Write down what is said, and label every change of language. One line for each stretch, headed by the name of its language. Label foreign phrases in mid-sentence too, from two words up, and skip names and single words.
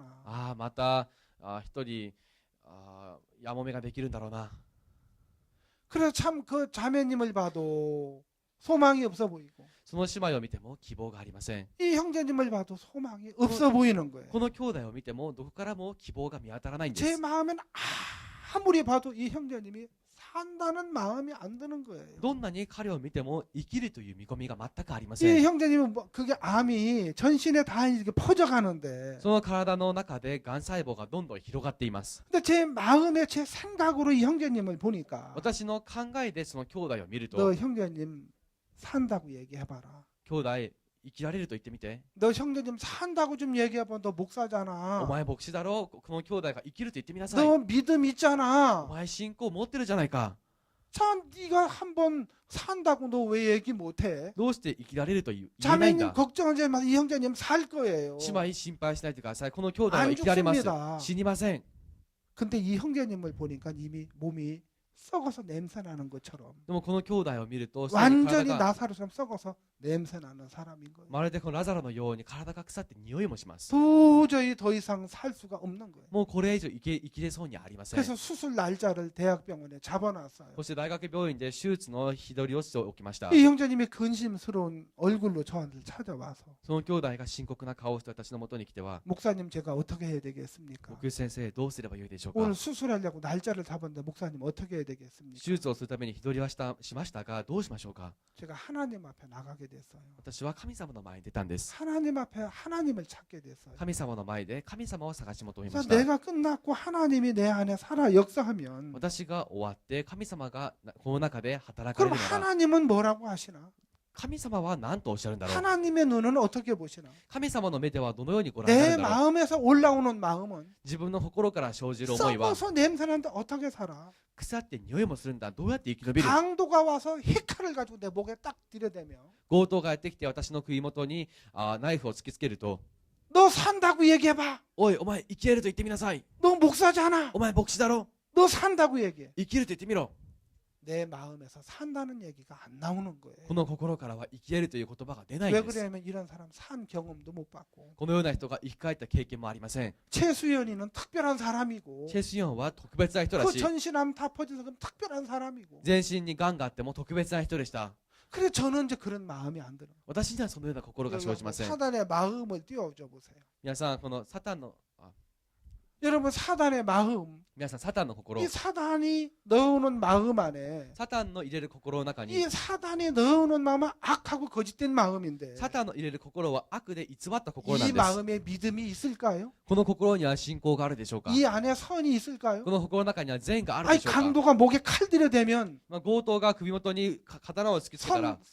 Japanese: ああ、また一人やもめができるんだろうな。
Korean: 그래서 참 그 자매님을 봐도 소망이 없어 보이고
Japanese: その姉妹を見ても希望がありません。
Korean: 이 형제님을 봐도 소망이 없어 보이는 거예요.
Japanese: この兄弟を見てもどこからも希望が見当たらないんで
Korean: 제
Japanese: す。
Korean: 마음엔 아무리 봐도 이 형제님이 산다는 마음이 안 드는 거예요.
Japanese: どんなに彼を見ても生きるという見込みが全くありま
Korean: 이
Japanese: せん。
Korean: 형제님은 뭐 그게 암이 전신에 다 이렇게 퍼져가는데
Japanese: その体の中でがん細胞がどんどん広がっています。
Korean: 근데 제 마음에 제 생각으로 이 형제님을 보니까
Japanese: 私の考えでその兄弟を見る
Korean: 너
Japanese: と、
Korean: 형제님 산다고 얘기해봐라.
Japanese: 兄弟生きられると言ってみて。
Korean: 너 형제님 산다고 좀 얘기해봐. 너
Japanese: お
Korean: 목사잖아.
Japanese: 前牧師だろう、この兄弟が生きると言ってみなさい。
Korean: 너 믿음
Japanese: お
Korean: 있잖아.
Japanese: 前信仰持ってるじゃないか。
Korean: 참 네가 한번 산다고 너 왜 얘기 못해?
Japanese: どうして生きられると言えないん
Korean: 자매님
Japanese: だ。
Korean: 걱정하지 마. 이 형제님 살 거예요.
Japanese: 姉妹心配しないでください。この兄弟は
Korean: 안
Japanese: 生きられます。
Korean: 죽습니다.
Japanese: 死にません。
Korean: 근데 이 형제님을 보니까 이미 몸이 썩어서 냄새 나는 것처럼
Japanese: でもこの兄弟を見ると、すでに
Korean: 완전히
Japanese: 体が
Korean: 나사로처럼 썩어서 냄새 나는 사람인 거예요.
Japanese: まるでこのラザロのように体が腐って匂いもします。
Korean: 도저히 더 이상 살 수가 없는 거예요.
Japanese: もうこれ以上生きれそうにありません。
Korean: 그래서 수술 날짜를 대학병원에 잡아놨어요.
Japanese: そして大学病院で手術の日取りをしておきました。
Korean: 이 형제님이 근심스러운 얼굴로 저한테 찾아와서
Japanese: その兄弟が深刻な顔をして私のもとに来ては、
Korean: 목사님 제가 어떻게 해야 되겠습니까?
Japanese: 牧師先生どうすればよいでしょうか。
Korean: 오늘 수술하려고 날짜를 잡았는데 목사님 어떻게 해야 되겠습니까?
Japanese: 手術をするために日取りはしましたがどうしましょうか。
Korean: 제가 하나님 앞에 나가게 됐어요.
Japanese: 私は神様の前に出たんです。
Korean: 하나님 앞에 하나님을 찾게 됐어요.
Japanese: 神様の前で神様を探し求めま
Korean: 그래서
Japanese: した。
Korean: 내가 끝났고 하나님이 내 안에 살아 역사하면
Japanese: 私が終わって神様がこの中で働かれ
Korean: 그럼
Japanese: るなら、
Korean: 하나님은 뭐라고 하시나?
Japanese: 神様は何とおっしゃるんだろう。
Korean: 하나님의 눈은 어떻게 보시나?
Japanese: 神様の目ではどのようにご覧になる
Korean: 내
Japanese: んだろう。
Korean: 마음에서 올라오는 마음은
Japanese: 自分の心から生じる思いは
Korean: 썩어서 냄새나는데 어떻게 살아?
Japanese: 腐って匂いもするんだ。どうやって生き延びる。
Korean: 강도가 와서 히칼을 가지고 내 목에 딱 들여대며
Japanese: 強盗がやってきて私の首元にナイフを突きつけると、
Korean: 너 산다고 얘기해봐.
Japanese: おいお前生きれると言ってみなさい。
Korean: 너 목사잖아.
Japanese: お前牧師だろ。
Korean: 너 산다고 얘기해.
Japanese: 生きると言ってみろ。
Korean: 내 마음에서 산다는 얘기가 안 나오는 거예요.
Japanese: この心からは生きれるという言葉が出ない
Korean: 왜
Japanese: んです。
Korean: 그러냐면 이런 사람 산 경험도 못 받고
Japanese: このような人が生き返った経験もありません。
Korean: 최수연이는 특별한 사람이고
Japanese: チェスヨンは特別な人ら
Korean: 그
Japanese: しい。
Korean: 전신암 다 퍼져서 그럼 특별한 사람이고
Japanese: 全身に癌があっても特別な人でした。
Korean: 그래 저는 이제 그런 마음이 안 들어요.
Japanese: 私にはそのような心が生じません。
Korean: 사단의 마음을 띄워줘 보세요.
Japanese: 皆さん、このサタンの、
Korean: 여러분 사단의 마음
Japanese: 皆さん、サタンの心
Korean: 이 、 사단이 넣어놓은 마음 안에
Japanese: サタンの入れる心の中に
Korean: 이 、 사단이 넣어놓은 마음은 악하고 거짓된 마음인데
Japanese: サタンの入れる心は悪で偽った心な
Korean: 이
Japanese: んです。
Korean: 마음에 믿음이 있을까요?
Japanese: この心には信仰があるでしょうか。
Korean: 이 안에 선이 있을까요?
Japanese: この心の中には善がある
Korean: 아니
Japanese: でしょうか。
Korean: 강도가 목에 칼 들여대면
Japanese: 強盗が首元に刀を突きつけたら